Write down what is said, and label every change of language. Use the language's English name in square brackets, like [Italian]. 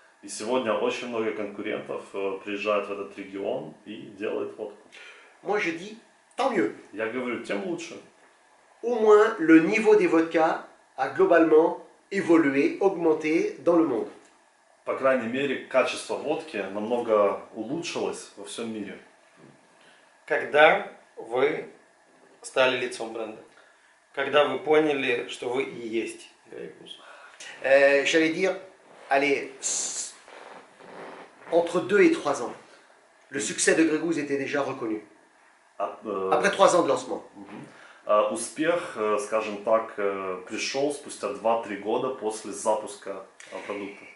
[Russian] И сегодня очень много конкурентов приезжают в этот регион и делают водку. [French] Moi je dis, tant mieux. [Russian] Я говорю, тем лучше. [French] Au moins le niveau des vodkas a globalement évolué, augmenté dans le monde. [Russian] По крайней мере, качество водки намного улучшилось во всем мире. Когда вы стали лицом бренда? Когда вы поняли, что вы и есть Grey Goose? [French] J'allais dire, allez, entre 2 et 3 ans, le succès de Grégouze était déjà reconnu. Après 3 ans de lancement. [Russian] Успех, скажем так, пришел спустя 2-3 года после запуска продукта.